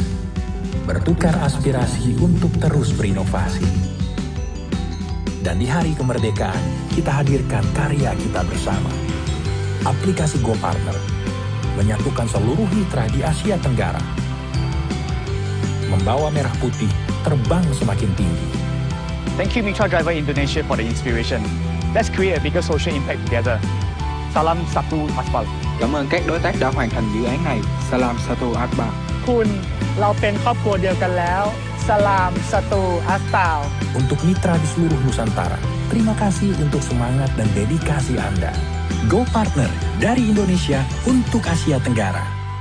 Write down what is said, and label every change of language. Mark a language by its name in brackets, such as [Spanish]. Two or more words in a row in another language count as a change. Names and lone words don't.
[Indonesian] Bertukar aspirasi untuk terus berinovasi. Dan di hari kemerdekaan, kita hadirkan karya kita bersama. Aplikasi GoPartner menyatukan seluruh mitra di Asia Tenggara. Membawa merah putih terbang semakin tinggi. [English] Thank you Mitra Driver Indonesia for the inspiration. Let's create a bigger social impact together. [Indonesian] Salam satu aspal. [Vietnamese] Cảm ơn các đối tác đã hoàn thành dự án này. [Indonesian] Salam satu aspal. [Thai] คุณเราเป็นครอบครัวเดียวกันแล้ว [Indonesian] Salam satu aspal. Untuk mitra di seluruh Nusantara, terima kasih untuk semangat dan dedikasi Anda. GoPartner dari Indonesia untuk Asia Tenggara.